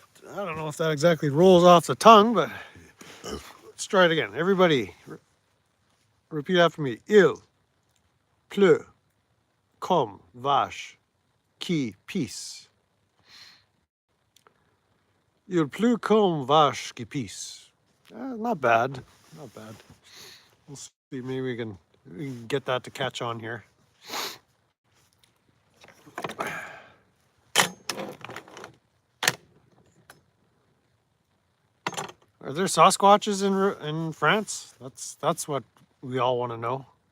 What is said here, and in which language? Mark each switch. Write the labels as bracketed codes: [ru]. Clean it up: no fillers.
[en] I don't know if that exactly rolls off the tongue, but let's try it again. Everybody, repeat after me. [fr] Il pleut comme vache qui pisse. Il pleut comme vache qui pisse. [en] Not bad. Not bad. We'll see. Maybe we can get that to catch on here. Are there Sasquatches in France? That's what we all want to know.